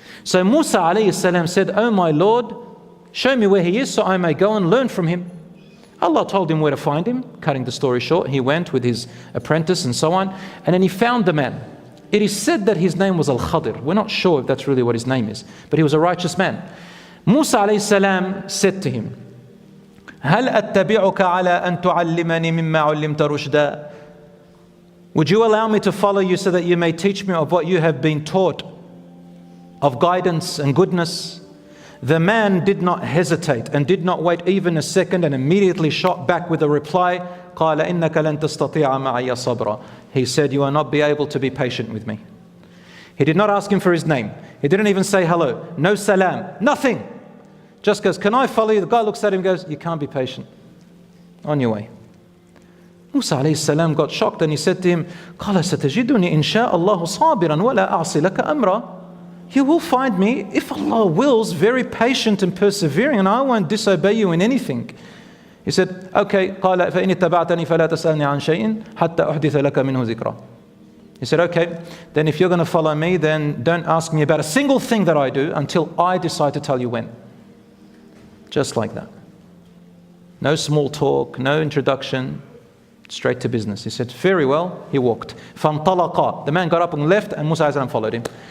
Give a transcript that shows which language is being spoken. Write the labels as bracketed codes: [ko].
[en] So Musa alayhi salam said, oh my Lord, show me where he is so I may go and learn from him. Allah told him where to find him. Cutting the story short, he went with his apprentice and so on, and then he found the man. It is said that his name was Al-Khadir. We're not sure if that's really what his name is, but he was a righteous man. Musa alayhi salam said to him, [ar] هل أتبعك على أن تعلمني مما علمت رشدا? [en] Would you allow me to follow you so that you may teach me of what you have been taught of guidance and goodness? The man did not hesitate and did not wait even a second and immediately shot back with a reply, [ar] قال إنك لن تستطيع معي صبرا. [en] He said, you will not be able to be patient with me. He did not ask him for his name. He didn't even say hello. No salam. Nothing. Just goes, can I follow you? The guy looks at him and goes, you can't be patient. On your way. Musa alayhi salam got shocked and he said to him, [ar] قال ستجدني إن شاء الله صابرا ولا أعصي لك أمرا. [en] You will find me, if Allah wills, very patient and persevering, and I won't disobey you in anything. He said, okay, [ar] قال فإن اتبعتني فلا تسألني عن شيء حتى أحدث لك منه ذكرا. [en] He said, okay, then if you're going to follow me, then don't ask me about a single thing that I do until I decide to tell you when. Just like that. No small talk, no introduction, straight to business. He said, very well. He walked. فانطلقا. The man got up and left, and Musa ﷺ followed him.